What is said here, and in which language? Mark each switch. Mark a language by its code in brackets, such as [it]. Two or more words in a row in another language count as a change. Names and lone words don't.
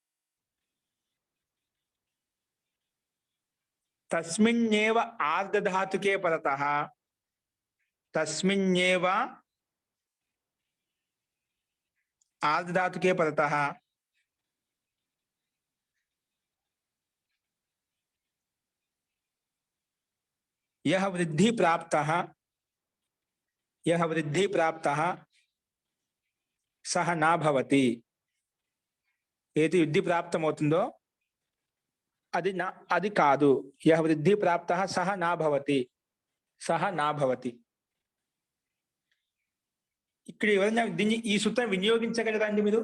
[sa] तस्मिन्नेव आर्धधातुके परतः तस्मिन्नेव आर्धधातुके परतः यह वृद्धि प्राप्तः सह न भवति. [te] ఏది వృద్ధి ప్రాప్తమవుతుందో అది కాదు. [sa] యహ వృద్ధి ప్రాప్తః సహ నా భవతి. [te] ఇక్కడ ఎవరైనా దీన్ని ఈ సూత్రం వినియోగించగలరా అండి మీరు?